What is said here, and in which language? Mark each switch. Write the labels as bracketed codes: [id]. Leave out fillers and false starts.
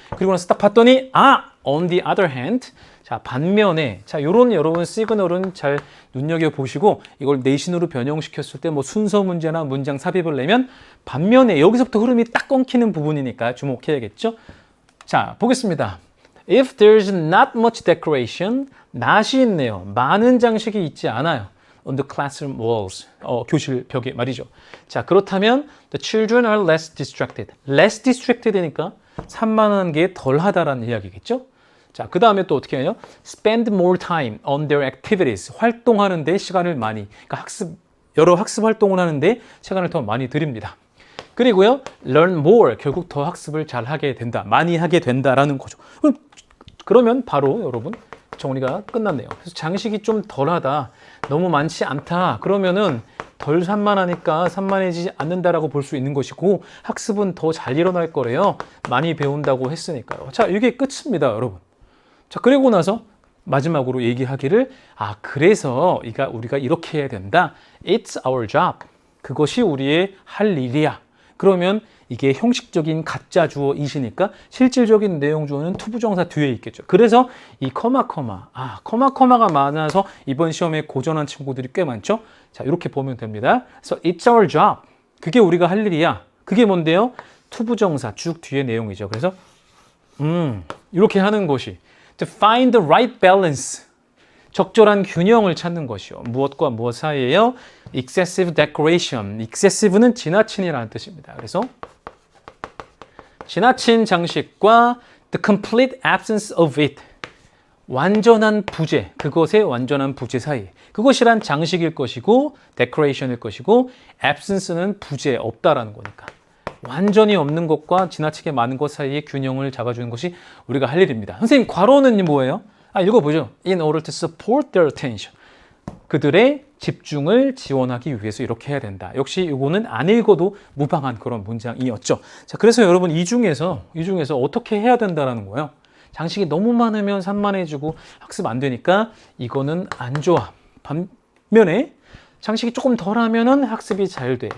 [ko] 그리고 나서 딱 봤더니 [en] on the other hand, [ko] 자, 반면에, 자, 요런 여러분 시그널은 잘 눈여겨보시고 이걸 내신으로 변형시켰을 때 뭐 순서 문제나 문장 삽입을 내면 반면에, 여기서부터 흐름이 딱 끊기는 부분이니까 주목해야겠죠. 자, 보겠습니다. [en] If there's not much decoration, not이 [ko] 있네요. 많은 장식이 있지 않아요. [en] On the classroom walls. [ko] 교실 벽에 말이죠. 자, 그렇다면 [en] the children are less distracted. less distracted [ko] 니까 산만한 게 덜하다라는 이야기겠죠? 자, 그 다음에 또 어떻게 해요? [en] Spend more time on their activities. [ko] 활동하는 데 시간을 많이. 그러니까 여러 학습 활동을 하는데 시간을 더 많이 드립니다. 그리고요, [en] learn more. [ko] 결국 더 학습을 잘 하게 된다. 많이 하게 된다라는 거죠. 그러면 바로 여러분 정리가 끝났네요. 그래서 장식이 좀 덜하다. 너무 많지 않다. 그러면은 덜 산만하니까 산만해지지 않는다라고 볼 수 있는 것이고 학습은 더 잘 일어날 거래요. 많이 배운다고 했으니까요. 자, 이게 끝입니다, 여러분. 자, 그리고 나서 마지막으로 얘기하기를 그래서 우리가 이렇게 해야 된다. [en] It's our job. [ko] 그것이 우리의 할 일이야. 그러면 이게 형식적인 가짜 주어이시니까 실질적인 내용 주어는 투부정사 뒤에 있겠죠. 그래서 이 커마가 많아서 이번 시험에 고전한 친구들이 꽤 많죠. 자, 이렇게 보면 됩니다. 그래서 [en] it's our job. [ko] 그게 우리가 할 일이야. 그게 뭔데요? 투부정사 쭉 뒤에 내용이죠. 그래서 이렇게 하는 것이 [en] to find the right balance. [ko] 적절한 균형을 찾는 것이요. 무엇과 무엇 사이에요? [en] excessive decoration. [ko] excessive는 지나친이라는 뜻입니다. 그래서 지나친 장식과 [en] the complete absence of it. [ko] 완전한 부재, 그것의 완전한 부재 사이. 그것이란 장식일 것이고 decoration일 것이고 absence는 부재, 없다라는 거니까. 완전히 없는 것과 지나치게 많은 것 사이의 균형을 잡아주는 것이 우리가 할 일입니다. 선생님, 괄호는 뭐예요? 읽어보죠. [en] In order to support their attention. [ko] 그들의 집중을 지원하기 위해서 이렇게 해야 된다. 역시 이거는 안 읽어도 무방한 그런 문장이었죠. 자, 그래서 여러분 이 중에서 어떻게 해야 된다라는 거예요. 장식이 너무 많으면 산만해지고 학습 안 되니까 이거는 안 좋아. 반면에 장식이 조금 덜하면은 학습이 잘 돼.